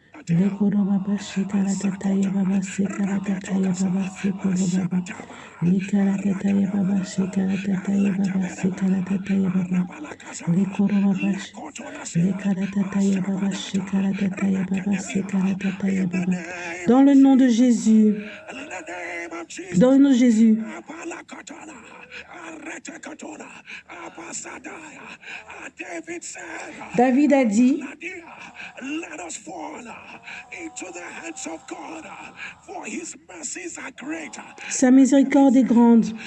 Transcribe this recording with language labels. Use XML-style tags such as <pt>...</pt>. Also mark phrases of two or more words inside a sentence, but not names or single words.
<fr>Le koro baba shikara tataya baba sikara tataya baba sikoro baba. Likara tataya baba shikara tataya baba sikara tataya baba. Le koro baba likara tataya baba shikara tataya baba sikara tataya baba. Dans le nom de Jésus. Dans le nom de Jésus. David a dit, sa miséricorde est grande.</fr>